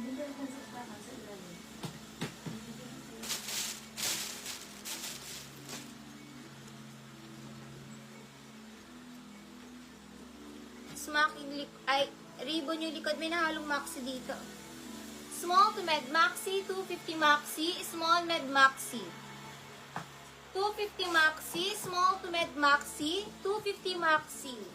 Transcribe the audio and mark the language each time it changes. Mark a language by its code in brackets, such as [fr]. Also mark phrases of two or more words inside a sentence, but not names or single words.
[tl] Smacking ay ribbon yung likod, may nahalong maxi dito. [en] Small to med maxi, 250 maxi, small med maxi. 250 maxi, small to med maxi, 250 maxi.